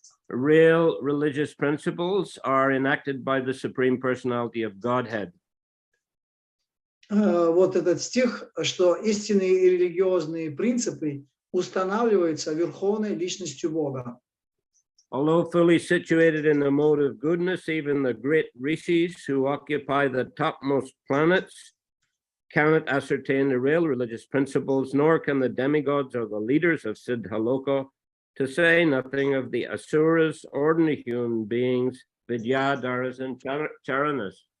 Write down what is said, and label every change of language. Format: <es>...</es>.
<en>Real religious principles are enacted by the Supreme Personality of Godhead.</en> <ru>вот этот стих, что истинные и религиозные принципы устанавливаются верховной личностью Бога.</ru> <en>Although fully situated in the mode of goodness, even the great rishis who occupy the topmost planets cannot ascertain the real religious principles, nor can the demigods or the leaders of Siddhaloka, to say nothing of the asuras, ordinary human beings, vidyadharas and charanas.</en>